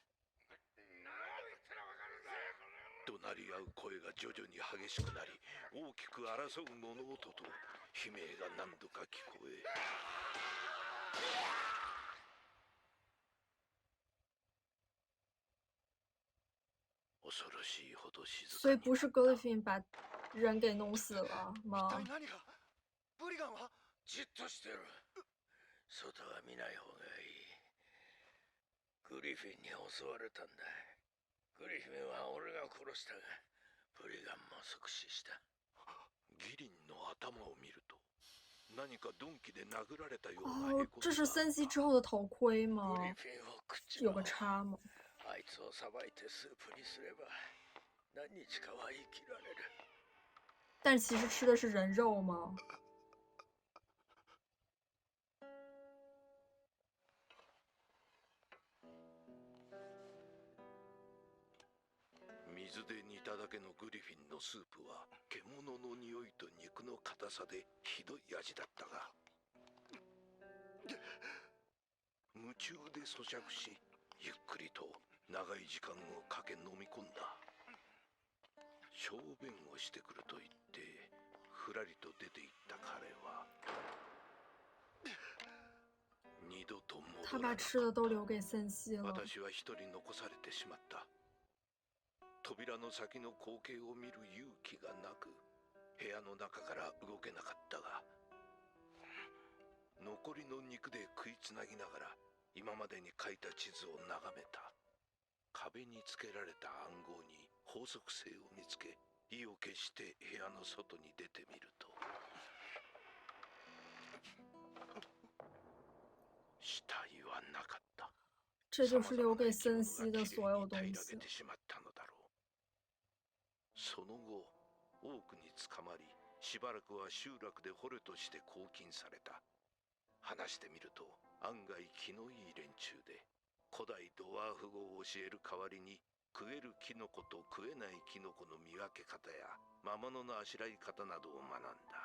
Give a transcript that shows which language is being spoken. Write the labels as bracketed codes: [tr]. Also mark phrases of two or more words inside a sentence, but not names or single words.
[ja] 怒鳴り合う声が徐々に激しくなり、大きく争う物音と悲鳴が何度か聞こえ。恐ろしいほど静かに。 [zh] 所以不是格雷芬把人给弄死了吗？ [ja] ブリガンはじっとしてる。外は見ない方がいい。グリフィンに襲われたんだ。グリフィンは俺が殺したが、ブリガンも即死した。ギリンの頭を見ると何か鈍器で殴られたようなへ [zh] 哦， [ja] こみ [zh] 这是森西之 [ja] があっ [zh] 后的头盔 [ja] た。グ [zh] 吗？ [ja] リフィンを食っち [zh] 有个 [ja] まおう。 [zh] 叉吗？ [ja] あいつをさばいてスープにすれば何日かは生きられる。 [zh] 但其实吃的是人肉吗？ [ja] 水で煮ただけのグリフィンのスープは獣の匂いと肉の硬さでひどい味だったが、夢中で咀嚼し、ゆっくりと長い時間をかけ飲み込んだ。小便をしてくると言ってふらりと出て行った彼は二度と [zh] 他 [ja] 戻らなか [zh] 把吃的都 [ja] った。 [zh] 留给森西了。 [ja] 私は一人残されてしまった。扉の先の光景を見る勇気がなく、部屋の中から動けなかったが、残りの肉で食いつなぎながら今までに描いた地図を眺めた。壁につけられた暗号に法則性を見つけ、意を決して部屋の外に出てみると、死体はなかった。 [zh] 这就是留给森西的所有东西。 [ja] その後、多くに捕まり、しばらくは集落で捕虜として拘禁された。話してみると案外気のいい連中で、古代ドワーフ語を教える代わりに食えるキノコと食えないキノコの見分け方や魔物のあしらい方などを学んだ。